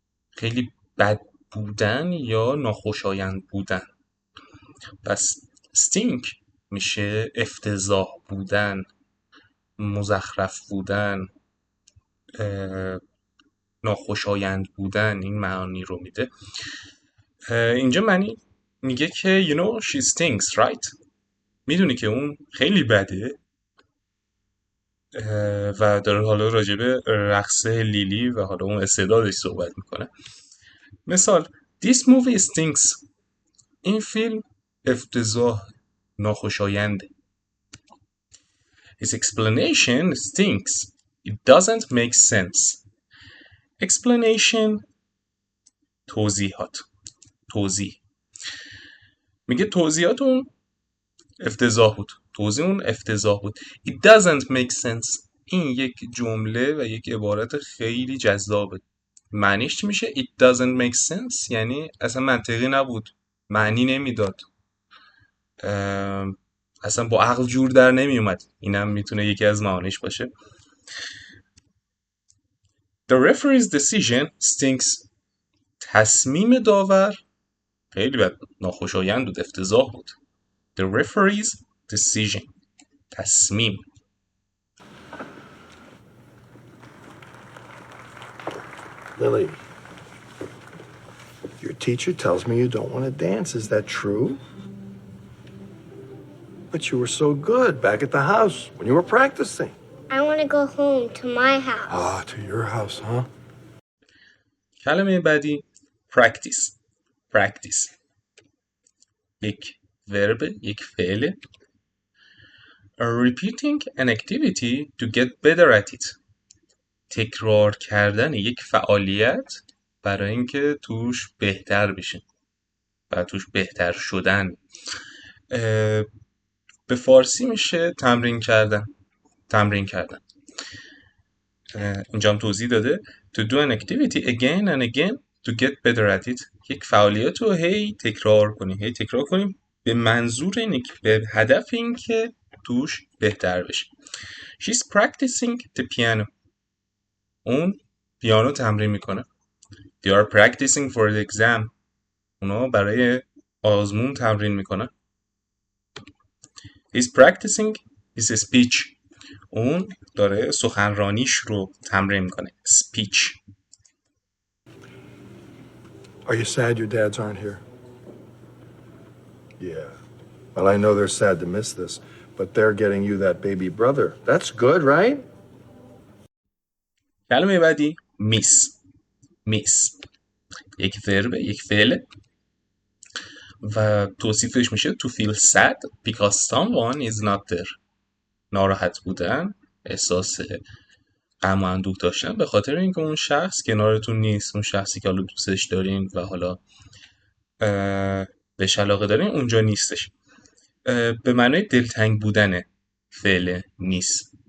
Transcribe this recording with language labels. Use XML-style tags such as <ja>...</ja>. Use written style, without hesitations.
<fa>خیلی بد بودن یا ناخوشایند بودن. پس stink میشه افتضاح بودن، مزخرف بودن، ناخوشایند بودن. این معانی رو میده. اینجا معنی میگه که</fa> <en>you know she stinks right.</en> <fa>میدونی که اون خیلی بده و داره حالا راجبه رقص لیلی و حالا اون استعدادش صحبت میکنه. مثال</fa> <en>This movie stinks.</en> <fa>این فیلم افتضاح. ناخوشاینده.</fa> <en>His explanation stinks. It doesn't make sense.</en> <fa>Explanation توضیحات، توضیح. میگه توضیحات اون افتضاح بود، توضیح اون افتضاح بود.</fa> <en>It doesn't make sense.</en> <fa>این یک جمله و یک عبارت خیلی جذابه. معنیش چی میشه؟</fa> <en>It doesn't make sense</en> <fa>یعنی اصلا منطقی نبود، معنی نمیداد، اصلا با عقل جور در نمی اومد. اینم میتونه یکی از معانیش باشه.</fa> <en>The referee's decision stinks.</en> <fa>تصمیم داور خیلی بد، ناخوشایند بود، افتضاح بود. The referee's decision. تصمیم.</fa> <en>Lily, your teacher tells me you don't want to dance. Is that true? But you were so good back at the house when you were practicing. I want to go home to my house. Ah, to your house, huh?</en> <fa>کلمه بعدی practice. practice. یک ورب، یک فعل.</fa> <en>Repeating an activity to get better at it.</en> <fa>تکرار کردن یک فعالیت برای اینکه توش بهتر بشین و توش بهتر شدن. به فارسی میشه تمرین کردن. تمرین کردن. اینجا هم توضیح داده</fa> <en>to do an activity again and again to get better at it.</en> <fa>یک فعالیت رو هی تکرار کنیم به منظور اینه که به هدف این که توش بهتر بشی.</fa> <en>She's practicing the piano.</en> <fa>اون پیانو تمرین میکنه.</fa> <en>They are practicing for the exam.</en> <fa>اونا برای آزمون تمرین میکنه.</fa> <en>He's practicing his speech.</en> <fa>اون داره سخنرانیش رو تمرین میکنه.</fa> <en>Speech. Are you sad your dads aren't here? Yeah. Well, I know they're sad to miss this, but they're getting you that baby brother. That's good, right?</en> <fa>کلمه بعدی miss.</fa> <en>miss.</en> <fa>یک ورب، یک فعل و توصیفش میشه</fa> <en>to feel sad because someone is not there.</en> <fa>ناراحت بودن، احساس غم و اندوه داشتن به خاطر اینکه اون شخص کنارتون نیست، اون شخصی که حالا دوستش دارین و حالا بهش علاقه دارین اونجا نیستش. به معنای دلتنگ بودنه فعل نیست.</fa>